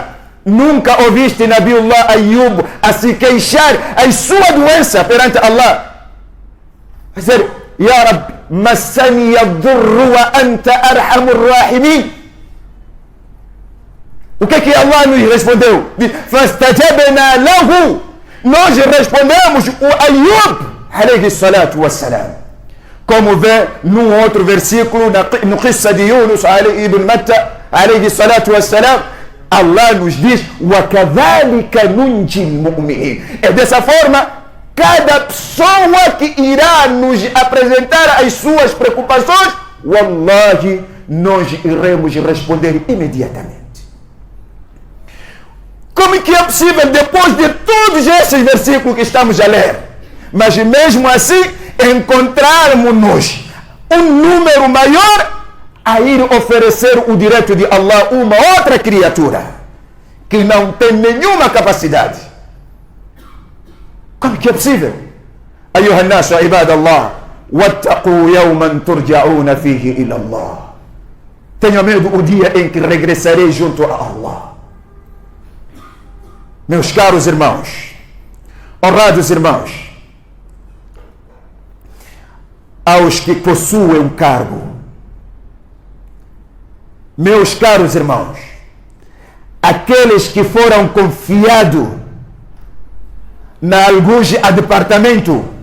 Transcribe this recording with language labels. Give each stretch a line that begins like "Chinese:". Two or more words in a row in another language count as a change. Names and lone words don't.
Portuguese: Nunca ouviste Nabiullah Ayub a se queixar as suas doenças perante Allah? Dizer:
Arabic: يا ربي, مسني الضر وأنت أرحم الراحمين.
Portuguese: O que Allah nos respondeu?
Arabic: فاستجبنا له.
Portuguese: Nós respondemos o Ayub
Arabic: عليه الصلاة والسلام.
Portuguese: Como vê num outro versículo, no qissa de Yunus ibn Matta
Arabic: عليه الصلاة والسلام,
Portuguese: Allah nos diz:
Arabic: وَكَذَلِكَ نُنْجِ الْمُؤْمِنِينَ.
Portuguese: É dessa forma, cada pessoa que irá nos apresentar as suas preocupações, wallahi, nós iremos responder imediatamente. Como que é possível, depois de todos esses versículos que estamos a ler, mas mesmo assim encontrarmos um número maior a ir oferecer o direito de Allah uma outra criatura que não tem nenhuma capacidade? Como que é possível?
Arabic: أيها الناس عباد الله واتقوا يوما ترجعون فيه إلى الله.
Portuguese: Tenha medo o dia em que regressarei junto a Allah. Meus caros irmãos, honrados irmãos, aos que possuem um cargo, meus caros irmãos, aqueles que foram confiados na alguns departamento